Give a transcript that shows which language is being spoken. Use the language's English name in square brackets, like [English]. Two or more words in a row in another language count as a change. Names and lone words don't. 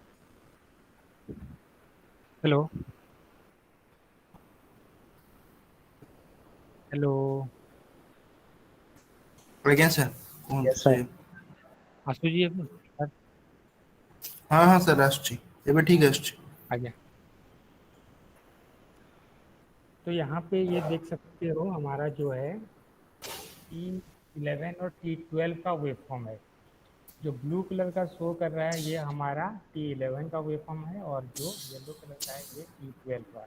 [English] hello hello [Odia] ଆଜ୍ଞା ସାର୍ କୁହନ୍ତୁ [English] Yes, sir. [Odia] ଆସୁଛି ଏବେ? ହଁ ହଁ ସାର୍ ଆସୁଛି, ଏବେ ଠିକ୍ ଆସୁଛି। आज्ञा। [Hindi] तो यहाँ पे ये देख सकते हो हमारा जो है T11 और T12 का वेवफॉर्म है। जो [English] blue colour [Hindi] का शो कर रहा है ये हमारा T11 का वेवफॉर्म है, और जो [English] yellow colour [Hindi] का है ये T12 का।